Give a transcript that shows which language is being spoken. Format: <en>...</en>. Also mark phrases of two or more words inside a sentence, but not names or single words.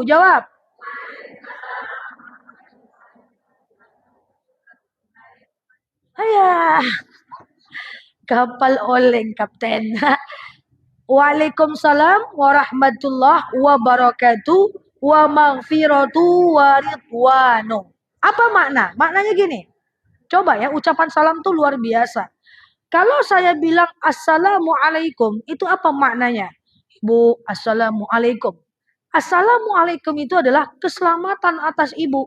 <id>Jawab. Ayah. Kapal oleng, Kapten.</id> <ar>وعليكم السلام ورحمة الله وبركاته ومغفرته ورضوانه.</ar> <id>Apa makna? Maknanya gini. Coba ya, ucapan salam tuh luar biasa. Kalau saya bilang Assalamualaikum, itu apa maknanya? Ibu, Assalamualaikum. Assalamualaikum itu adalah keselamatan atas ibu.</id>